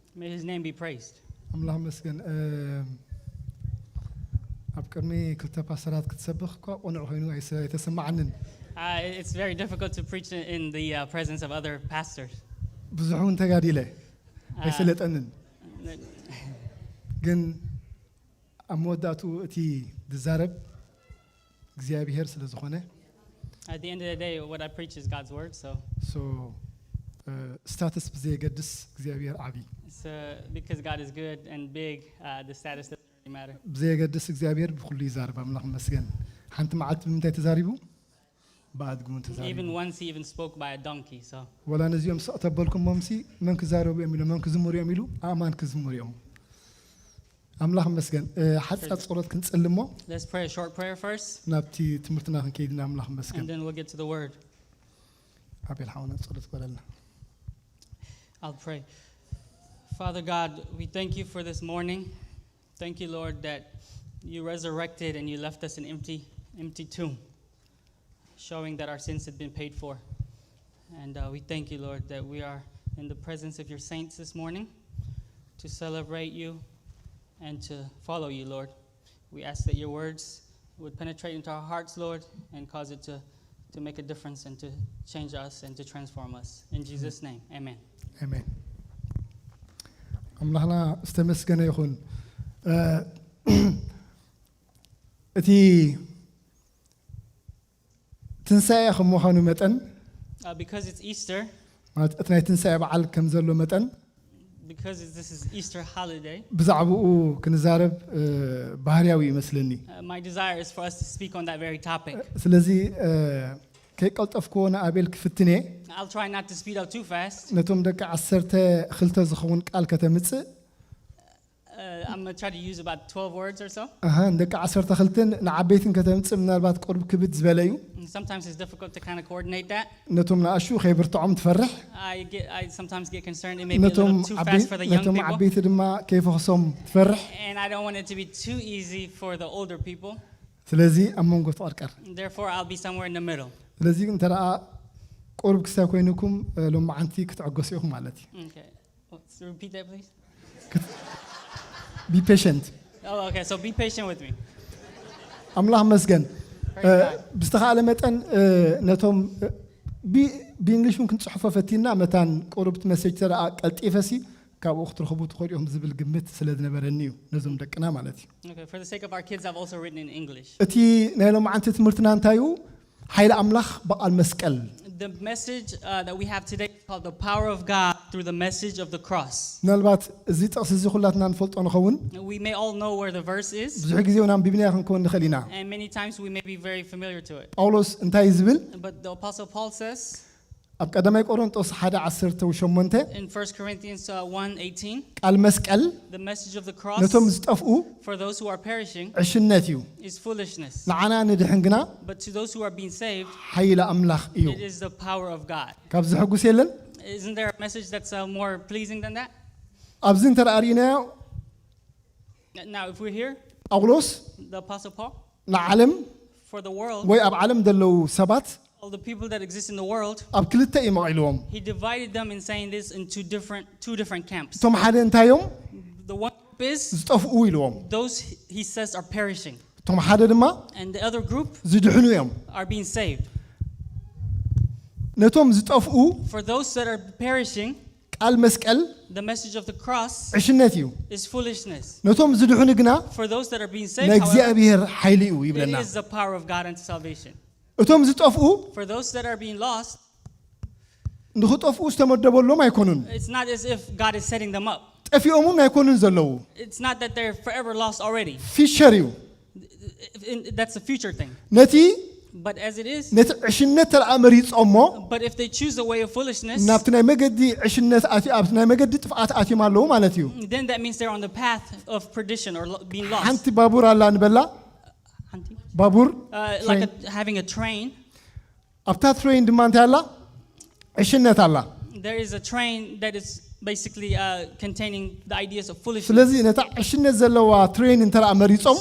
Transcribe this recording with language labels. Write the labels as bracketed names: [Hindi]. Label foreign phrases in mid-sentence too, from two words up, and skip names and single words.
[English] May his name be praised. [Tigrinya] ኣምላኽ መስገን ኣብ ቅድሚ ክልተ ፓስተራት ክትሰብኽ እኳ ቆንዑ ኮይኑ ኣይተሰማዓንን [English] It's very difficult to preach in the presence of other pastors. [Tigrinya] ብዙሕ እውን ተጋዲለ ኣይሰለጠንን ግን ኣብ መወዳእቱ እቲ ዝዛረብ እግዚአብሔር ስለ ዝኾነ [English] At the end of the day, what I preach is God's word, so [Tigrinya] status ብዘይገድስ እግዚአብሔር ዓቢ [English] because God is good and big, the status doesn't really matter. [Tigrinya] ብዘይገድስ እግዚአብሔር ብኩሉ ይዛረብ ኣምላኽ መስገን ሓንቲ መዓልቲ ብምንታይ ተዛሪቡ ባድጉን ተዛሪቡ [English] Even once he even spoke by a donkey, so [Tigrinya] ወላ ነዚኦም ሰተበልኩም ሞምሲ መን ክዛረቡ የሚሉ መን ክዝምሩ የሚሉ ኣማን ክዝምሩ እዮም ኣምላኽ መስገን ሓጻ ጸሎት ክንጽልሞ [English] let's pray a short prayer first [Tigrinya] ናብቲ ትምህርትና ክንከይድና ኣምላኽ መስገን [English] and then we'll get to the word. [Tigrinya] ኣቤል ሓውና ጸሎት ቆለልና [English] I'll pray. Father God, we thank you for this morning. Thank you, Lord, that you resurrected and you left us an empty tomb, showing that our sins had been paid for. And we thank you, Lord, that we are in the presence of your saints this morning to celebrate you and to follow you, Lord. We ask that your words would penetrate into our hearts, Lord, and cause it to make a difference and to change us and to transform us. In Jesus' name, amen. Amen. [Tigrinya] ኣምላኽና ዝተመስገነ ይኹን እቲ ትንሣኤ ከም ምዃኑ መጠን [English] Because it's Easter, [Tigrinya] ማለት እቲ ናይ ትንሣኤ በዓል ከም ዘሎ መጠን [English] because this is Easter holiday, [Tigrinya] ብዛዕባኡ ክንዛረብ ባህርያዊ ይመስለኒ [English] my desire is for us to speak on that very topic. [Tigrinya] ስለዚ ከይቀልጠፍክዎ ንኣቤል ክፍትኔ [English] I'll try not to speed up too fast. [Tigrinya] ነቶም ደቂ 12 ዝኸውን ቃል ከተምጽእ [English] I'm going to try to use about 12 words or so. [Tigrinya] ደቂ 12 ንዓበይትን ከተምጽእ ምናልባት ቁርብ ክብድ ዝበለ እዩ [English] Sometimes it's difficult to kind of coordinate that. [Tigrinya] ነቶም ንኣሹ ከይብርትዖም ትፈርሕ [English] I sometimes get concerned it may be a little too fast for the young [Tigrinya] ነቶም [English] people. [Tigrinya] ዓበይቲ ድማ ከይፈኽሶም ትፈርሕ [English] And I don't want it to be too easy for the older people. [Tigrinya] ስለዚ ኣብ መንጎ ትቐርቀር [English] Therefore, I'll be somewhere in the middle. [Tigrinya] ስለዚ እንተረኣ ቁርብ ክሳብ ኮይንኩም ሎማዓንቲ ክትዕገሱ ኢኹም ማለት እዩ [English] Okay. So repeat that, please. be patient Oh, okay. So be patient with me. [Tigrinya] ኣምላኽ መስገን ብዝተኻእለ መጠን ነቶም ብእንግሊሽ እውን ክንጽሕፎ ፈቲና መታን ቁርብቲ መሴጅ ተረኣ ቀልጢፈሲ ካብኡ ክትረኽቡ ትኽእሉ ኢኹም ዝብል ግምት ስለ ዝነበረኒ እዩ ነዞም ደቅና ማለት እዩ [English] Okay. For the sake of our kids, I've also written in English. [Tigrinya] እቲ ናይ ሎማዓንቲ ትምህርትና እንታይ እዩ ሓይሊ ኣምላኽ በዓል መስቀል [English] The message that we have today is called the power of God through the message of the cross. [Tigrinya] ምናልባት እዚ ጥቕሲ እዚ ኩላትና ንፈልጦ ንኸውን [English] We may all know where the verse is. [Tigrinya] ብዙሕ ግዜ እውን ኣንቢብና ክንከውን ንኽእል ኢና [English] And many times we may be very familiar to it. [Tigrinya] ጳውሎስ እንታይ ዝብል [English] But the Apostle Paul says [Tigrinya] ኣብ ቀዳማይ ቆሮንጦስ 1:18 [English] in 1 Corinthians 1:18, [Tigrinya] ቃል መስቀል [English] the message of the cross [Tigrinya] ነቶም ዝጠፍኡ [English] for those who are perishing [Tigrinya] ዕሽነት እዩ [English] is foolishness. [Tigrinya] ንዓና ንድሕን ግና [English] But to those who are being saved, [Tigrinya] ሓይሊ ኣምላኽ እዩ [English] it is the power of God. [Tigrinya] ካብ ዝሕጉስ የለን [English] Isn't there a message that's more pleasing than that? [Tigrinya] ኣብዚ እንተረኣሪናዮ [English] Now, if we're here, [Tigrinya] ጳውሎስ [English] the Apostle Paul, [Tigrinya] ንዓለም [English] for the world, [Tigrinya] ወይ ኣብ ዓለም ዘለዉ ሰባት [English] all the people that exist in the world, [Tigrinya] ኣብ ክልተ እዩ መቂልዎም [English] he divided them in saying this into two different camps. [Tigrinya] እቶም ሓደ እንታይ እዮም [English] The one group is [Tigrinya] ዝጠፍኡ ኢልዎም [English] those he says are perishing, [Tigrinya] እቶም ሓደ ድማ [English] and the other group [Tigrinya] ዝድሕኑ እዮም [English] are being saved. [Tigrinya] ነቶም ዝጠፍኡ [English] For those that are perishing, [Tigrinya] ቃል መስቀል [English] the message of the cross [Tigrinya] ዕሽነት እዩ [English] is foolishness. [Tigrinya] ነቶም ዝድሕኑ ግና [English] For those that are being saved, [Tigrinya] ናይ [English] however, [Tigrinya] እግዚኣብሔር ሓይሊ እዩ [English] it [Tigrinya] ይብለና [English] is the power of God unto salvation. [Tigrinya] እቶም ዝጠፍኡ [English] For those that are being lost, [Tigrinya] ንኽጠፍኡ ዝተመደበሎም ኣይኮኑን [English] it's not as if God is setting them up. [Tigrinya] ጠፊኦም እውን ኣይኮኑን ዘለዉ [English] It's not that they're forever lost already. [Tigrinya] ፊቸር እዩ [English] That's a future thing. [Tigrinya] ነቲ [English] But as it is, [Tigrinya] ነቲ ዕሽነት ተረኣ መሪፆሞ [English] but if they choose the way of foolishness, [Tigrinya] ናብቲ ናይ መገዲ ዕሽነት ኣብቲ ናይ መገዲ ጥፍኣት ኣትዮም ኣለዉ ማለት እዩ [English] then that means they're on the path of perdition or being lost. [Tigrinya] ሓንቲ ባቡር ኣላ ንበላ ባቡር [English] Like having a train. [Tigrinya] ኣብታ ትሬን ድማ እንታይ ኣላ ዕሽነት ኣላ [English] There is a train that is basically containing the ideas of foolishness. [Tigrinya] ስለዚ ነታ ዕሽነት ዘለዋ ትሬን እንተረኣ መሪፆም